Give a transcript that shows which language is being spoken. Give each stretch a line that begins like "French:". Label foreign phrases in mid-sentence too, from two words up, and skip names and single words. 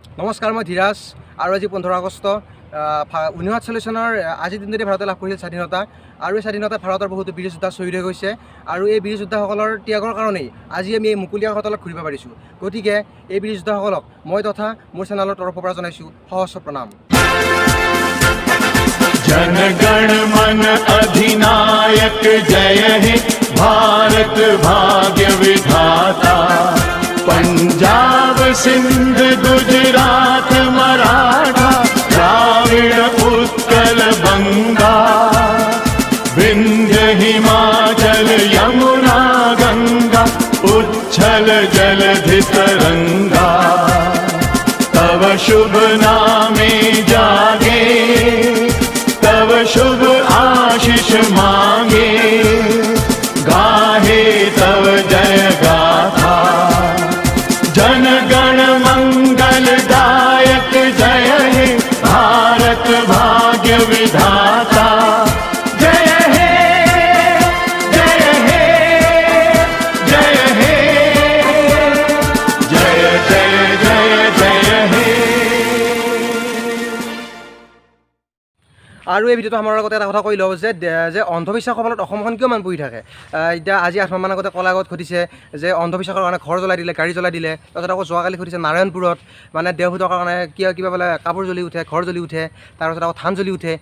Assamese: নমস্কাৰ, মই ধীৰাজ আৰু আজি 15 আগষ্ট 1947 চনৰ আজিৰ দিনটোতে ভাৰতে লাভ কৰিছিল স্বাধীনতা। আৰু এই স্বাধীনতা ভাৰতৰ বহুতো বীৰ যোদ্ধা শ্বহীদ হৈ গৈছে আৰু এই বীৰ যোদ্ধাসকলৰ ত্যাগৰ কাৰণেই আজি আমি এই মুকলি আকাশত ঘূৰিব পাৰিছোঁ। গতিকে এই বীৰ যোদ্ধাসকলক মই তথা মোৰ চেনেলৰ তৰফৰ পৰা জনাইছোঁ সহস্ৰ প্ৰণাম।
Bangla: জন গণ মন অধিনায়ক জয় হে ভারত ভাগ্য বিধাতা। পঞ্জাব সিন্ধ গুজরাট মরাঠা দ্রাবিড় উৎকল বঙ্গ। বিন্ধ্য হিমাচল যমুনা গঙ্গা উচ্ছল জলধি তরঙ্গ। তব শুভ নামে জাগে তব শুভ আশিস মাগে। গাহে তব জয় গাথা জন গণ মঙ্গল দায়ক জয় হে ভারত ভাগ্য বিধাতা। জয় হে জয় হে জয় হে জয় জয় জয় জয় হে।
Assamese: আৰু এই ভিডিঅ'টো আমাৰ লগতে এটা কথা কৈ লওঁ যে অন্ধবিশ্বাসৰ ফলত অসমখন কিয় মান পৰি থাকে। এতিয়া আজি 8 মাহমান আগতে কলাগত ঘটিছে যে অন্ধবিশ্বাসৰ কাৰণে ঘৰ জ্বলাই দিলে, গাড়ী জ্বলাই দিলে। তাৰপিছত আকৌ যোৱাকালি ঘটিছে নাৰায়ণপুৰত, মানে দেওভূতৰ কাৰণে কিবা বোলে কাপোৰ জ্বলি উঠে, ঘৰ জ্বলি উঠে, তাৰপিছত আকৌ ধান জ্বলি উঠে।